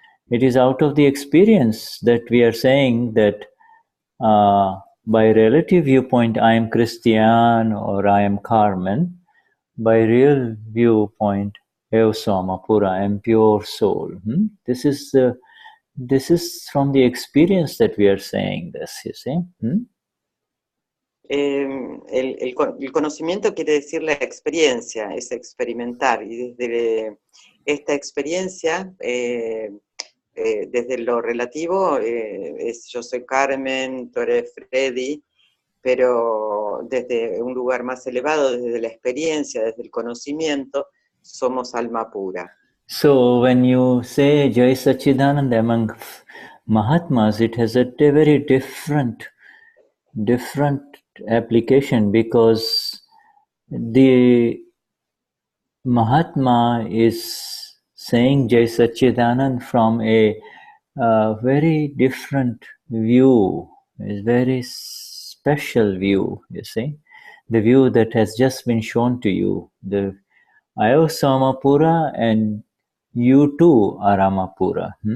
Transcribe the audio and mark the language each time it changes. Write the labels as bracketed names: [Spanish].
[English] It is out of the experience that we are saying that by relative viewpoint, I am Cristian or I am Carmen. By real viewpoint, Eosoma Pura, I am pure soul. This is from the experience that we are saying this, you see. [Spanish] El conocimiento quiere decir la experiencia, es experimentar, y desde esta experiencia, desde lo relativo, es yo soy Carmen, tú eres Freddy, pero desde un lugar más elevado, desde la experiencia, desde el conocimiento, somos alma pura. [English] So when you say Jai Sachidananda among Mahatmas, it has a very different application, because the Mahatma is saying Jai Sachidanand from a very different view, a very special view, you see, the view that has just been shown to you, the Ayosama and you too are Amapura.